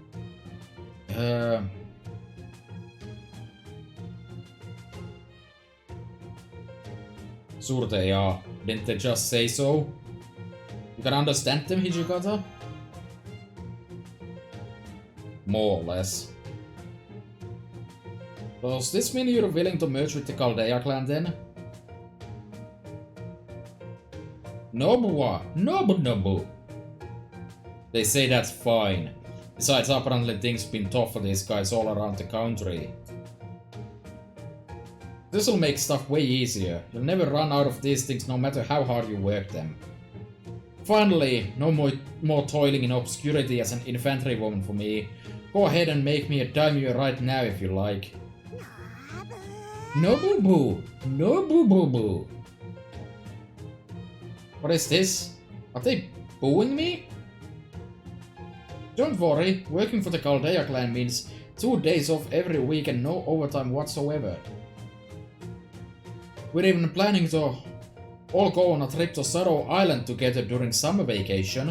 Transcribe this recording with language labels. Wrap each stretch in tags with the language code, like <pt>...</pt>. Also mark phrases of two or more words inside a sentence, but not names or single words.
<en>Sure they are. Didn't they just say so? You can understand them, Hijikata? More or less. Does this mean you're willing to merge with the Chaldea clan then? Nobuwa! Nobu! They say that's fine. Besides, apparently things been tough for these guys all around the country. This'll make stuff way easier. You'll never run out of these things no matter how hard you work them. Finally, no more toiling in obscurity as an infantry woman for me. Go ahead and make me a daimyo right now if you like. No boo boo! No boo boo boo! What is this? Are they booing me? Don't worry, working for the Chaldea clan means 2 days off every week and no overtime whatsoever. We're even planning to all go on a trip to Sado Island together during summer vacation.</en>